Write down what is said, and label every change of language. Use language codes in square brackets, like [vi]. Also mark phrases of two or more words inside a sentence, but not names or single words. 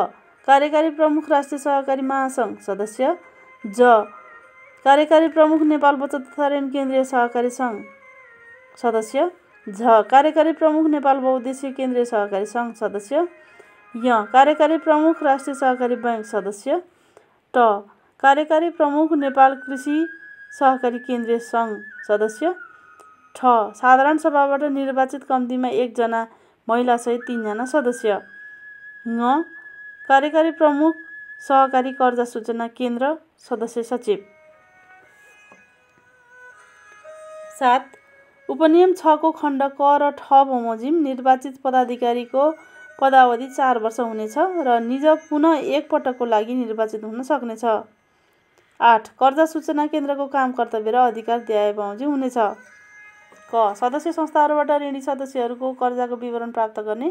[ne] कार्यकारी प्रमुख राष्ट्रिय सहकारी महासङ्घ सदस्य, कार्यकारी प्रमुख नेपाल बचत तथा ऋण केन्द्रीय सहकारी सङ्घ सदस्य, कार्यकारी प्रमुख नेपाल बहुद्देश्य केन्द्रीय सहकारी सङ्घ सदस्य, कार्यकारी प्रमुख राष्ट्रिय सहकारी बैङ्क सदस्य, कार्यकारी प्रमुख नेपाल कृषि सहकारी केन्द्रीय सङ्घ सदस्य। ठ साधारण सभाबाट निर्वाचित कम्तीमा 1 जना महिलासहित 3 जना सदस्य। ङ कार्यकारी प्रमुख सहकारी कर्जा सूचना केन्द्र सदस्य सचिव। 7 उपनियम 6 को खण्ड क र ठ बमोजिम निर्वाचित पदाधिकारीको पदावधि 4 वर्ष हुनेछ र निज पुनः एक पटकको लागि निर्वाचित हुन सक्नेछ। 8 कर्जा सूचना केन्द्रको काम कर्तव्य र अधिकार द्याए बमोजिम हुनेछ। क सदस्य संस्थाहरूबाट ऋणी सदस्यहरूको कर्जाको विवरण प्राप्त गर्ने।